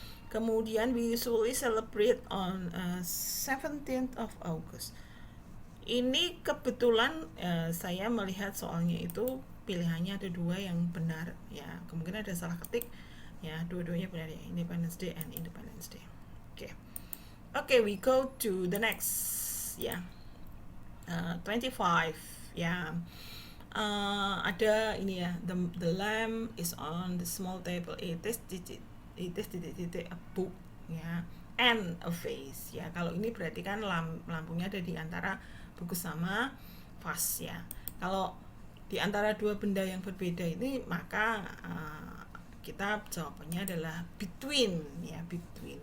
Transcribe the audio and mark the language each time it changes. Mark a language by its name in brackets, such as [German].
[Indonesian] Kemudian [English] we usually celebrate on 17th of August. [Indonesian] Ini kebetulan saya melihat soalnya itu pilihannya ada dua yang benar, ya. Kemungkinan ada salah ketik, ya, dua-duanya benar, ya, Independence Day and Independence Day. [English] Oke, we go to the next, ya. 25, ya. [Indonesian] Ada ini, ya, [English] the lamp is on the small table. It is a book, ya, and a vase, ya. [Indonesian] Kalau ini berarti kan lampunya ada di antara buku sama vas, ya. Kalau di antara dua benda yang berbeda ini, maka kita jawabannya adalah between, ya, between.